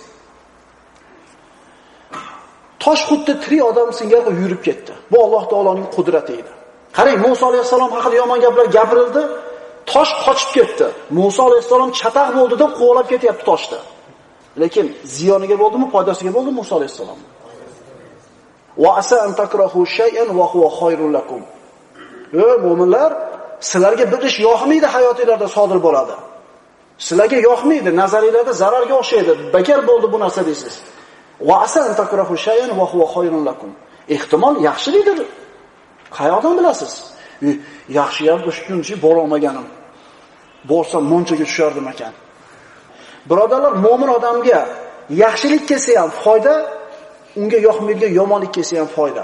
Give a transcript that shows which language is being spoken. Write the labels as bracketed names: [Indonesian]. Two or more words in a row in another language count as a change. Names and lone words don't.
[Uzbek] Tosh xuddi tirik odam singari yurib ketdi. Bu Alloh taoloning qudrati edi. Qarang, Musa alayhisalom haqida yomon gaplar gapirildi, tosh qochib ketdi. Musa alayhisalom chataq bo'ldi deb qo'g'lab ketyapti toshda. Lekin ziyoniga bo'ldimi, foydasiga bo'ldimi Musa alayhisalom? [Arabic] وعسى أن تكرهوا شيئا وهو خير لكم. [Uzbek] Ey mu'minlar, sizlarga bir ish yoqmaydi, hayotingizda sodir bo'ladi. Sizlarga yoqmaydi, nazariylarda zararga o'xshaydi. Bekor bo'ldi bu narsa deysiz. [Arabic] وعسى أن تكرهوا شيئا وهو خير لكم. [Uzbek] Ehtimol yaxshilikdir. Qayoqdan bilasiz? Yaxshi ham o'shuncha bora olmaganim. Bo'lsam monchaga tushardim ekan. Birodarlar, mo'min odamga yaxshilik kelsa ham foyda, unga yoqmaydigan yomonlik kelsa ham foyda.